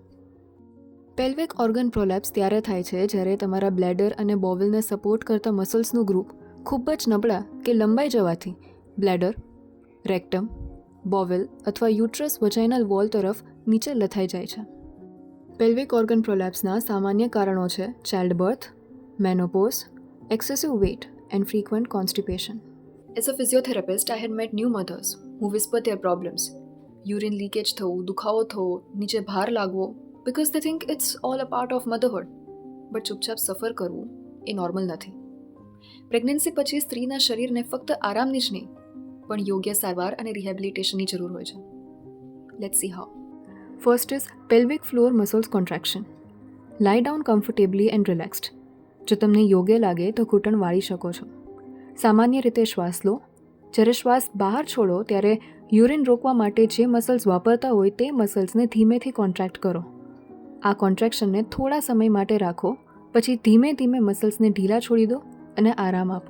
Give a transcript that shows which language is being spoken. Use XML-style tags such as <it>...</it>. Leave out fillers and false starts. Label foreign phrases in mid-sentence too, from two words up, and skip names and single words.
<en>pelvic organ prolapse</en> <gu>ત્યારે થાય છે જ્યારે તમારા બ્લેડર અને બોવેલને સપોર્ટ કરતા મસલ્સનું ગ્રુપ ખૂબ જ નબળા કે લંબાઈ જવાથી બ્લેડર, રેક્ટમ, બોવેલ અથવા</gu> <en>uterus vaginal wall</en> <gu>તરફ નીચે લથાઈ જાય છે.</gu> <en>pelvic organ</en> <gu>પ્રોલેપ્સના સામાન્ય કારણો છે</gu> <en>child birth,</en> <gu>મેનોપોઝ,</gu> <en>excessive weight and frequent constipation. As a physiotherapist, I had met new mothers who whispered their problems. Urine leakage</en> <gu>થવું, દુખાવો થવો, નીચે ભાર લાગવો,</gu> <en>because they think it's all a part of motherhood.</en> <gu>But ચૂપચાપ સફર કરવું એ નોર્મલ નથી. પ્રેગ્નન્સી પછી સ્ત્રીના શરીરને ફક્ત આરામની જ નહીં, પણ યોગ્ય સારવાર અને રિહેબિલિટેશનની જરૂર હોય છે.</gu> <en>Let's see how. First is pelvic floor muscles contraction. Lie down comfortably and relaxed.</en> <gu>જો તમને યોગ્ય લાગે તો ઘૂંટણ વાળી શકો છો. સામાન્ય રીતે શ્વાસ લો. જ્યારે શ્વાસ બહાર છોડો ત્યારે યુરિન રોકવા માટે જે મસલ્સ વાપરતા હોય તે મસલ્સને ધીમેથી કોન્ટ્રાક્ટ કરો. આ કોન્ટ્રેક્શનને થોડા સમય માટે રાખો, પછી ધીમે ધીમે મસલ્સને ઢીલા છોડી દો અને આરામ આપો.</gu>